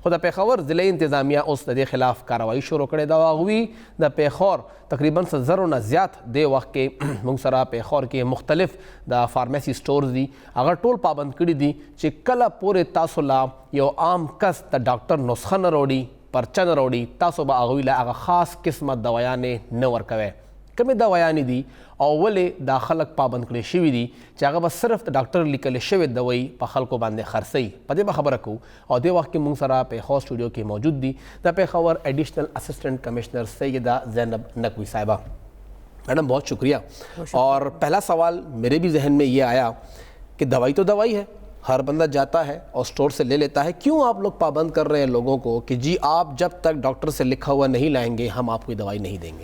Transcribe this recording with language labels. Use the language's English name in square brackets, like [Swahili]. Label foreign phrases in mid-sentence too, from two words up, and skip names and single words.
[Pashto] خو د پېښور ضلعي انتظامیه اوس د دې خلاف کاروایي شروع کړې ده او هغوی د پېښور تقریبا 100 نه زیات دې وخت کې موږ سره پېښور کې مختلف د [English] pharmacy stores [Pashto] دي هغه ټول پابند کړي دي چې کله پورې تاسو لا یو عام کس د ډاکټر نسخه نه راوړي پرچه نه راوړي تاسو به هغوی له هغه خاص قسمه دوایانې نه ورکوئ. کومې دوایانې دي او ولې دا خلک پابند کړي شوي دي چې هغه به صرف د ډاکټر لیکلې شوې دوایي په خلکو باندې خرڅوي. په دې به خبره کوو او دې وخت کې موږ سره پېښور اسټوډیو کې موجود دي د پېښور [English] additional assistant commissioner [Pashto] سیدہ زینب نقوی صاحبہ. [Urdu] میڈم بہت شکریہ. اور پہلا سوال میرے بھی ذہن میں یہ آیا کہ دوائی تو دوائی ہے ہر بندہ جاتا ہے اور اسٹور سے لے لیتا ہے کیوں آپ لوگ پابند کر رہے ہیں لوگوں کو کہ جی آپ جب تک ڈاکٹر سے لکھا ہوا نہیں لائیں گے ہم آپ کو دوائی نہیں دیں گے.